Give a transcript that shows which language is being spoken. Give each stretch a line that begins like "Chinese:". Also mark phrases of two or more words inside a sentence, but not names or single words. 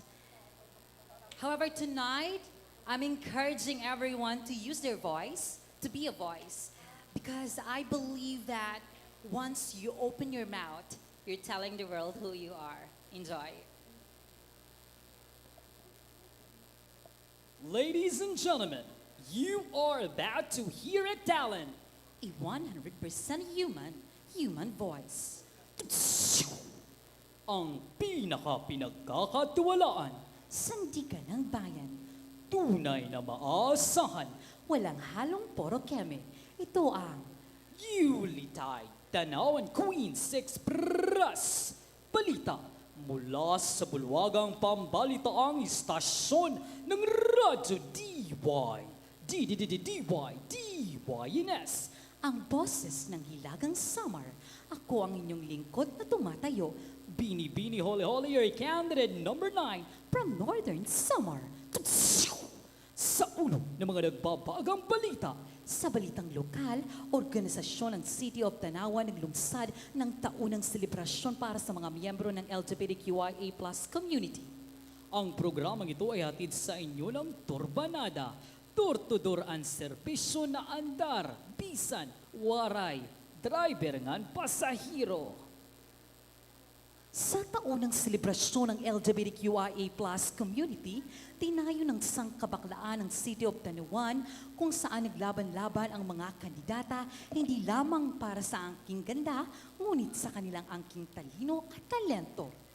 English: However, tonight, I'm encouraging everyone to use their voice, to be a voice, because I believe that once you open your mouth, you're telling the world who you are. Enjoy. Ladies and gentlemen, you are about to hear a talent. A 100% human voice.
Filipino: Ang pinaka-pinagkakatiwalaan. Sandigan ng bayan. Tunay na maasahan. Walang halong poro keme. Ito ang Yuletide Tanauan Queens Express. Balita mula sa bulwagang pambalitaang istasyon ng Radyo DYNS. Ang boses ng Hilagang Summer. Ako ang inyong lingkod na tumatayo.
English: Bini Holy Holy, your candidate number 9 from Northern Summer.
Filipino: Sa ulo ng mga nagbabagang balita. Sa balitang lokal, organisasyon ng City of Tanauan naglungsad ng taunang selebrasyon para sa mga miyembro ng
English: LGBTQIA+ community.
Filipino: Ang programang ito ay hatid sa inyo ng Turbanada, Tur-to-door ang serbisyo na andar,
Waray: bisan, waray, driver ngan pasahero.
Filipino: Sa taunang selebrasyon ng
English: LGBTQIA+ community,
Filipino: tinayo ng sangkabaklaan ng City of Tanauan kung saan naglaban-laban ang mga kandidata hindi lamang para sa angking ganda, ngunit sa kanilang angking talino at talento.